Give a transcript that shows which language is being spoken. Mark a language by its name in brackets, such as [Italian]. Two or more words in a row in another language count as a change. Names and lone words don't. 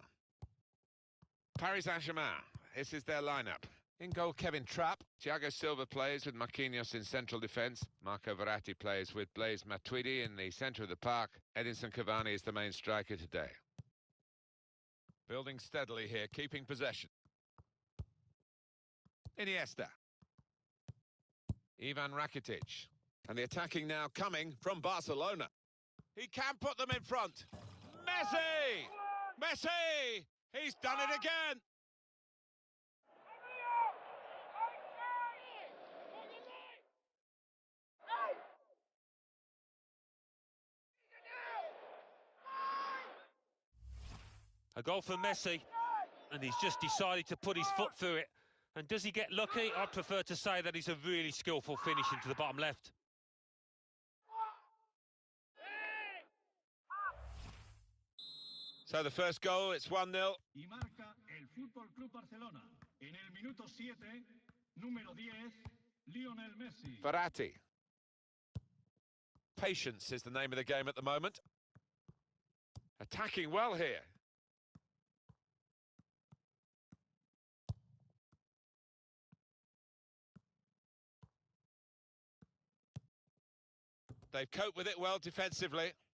[English] Paris Saint-Germain, this is their lineup. In goal, Kevin Trapp. Thiago Silva plays with Marquinhos in central defence. Marco Verratti plays with Blaise Matuidi in the centre of the park. Edinson Cavani is the main striker today. Building steadily here, keeping possession. Iniesta. Ivan Rakitic. And the attacking now coming from Barcelona. He can put them in front. Messi! Messi! He's done it again! A goal for Messi, and he's just decided to put his foot through it. And does he get lucky? I'd prefer to say that he's a really skillful finish into the bottom left. So the first goal, it's 1-0. [Spanish] Y marca el Fútbol Club Barcelona. En el minuto 7, número 10, Lionel Messi. [English] Verratti. Patience is the name of the game at the moment. Attacking well here. They've coped with it well defensively.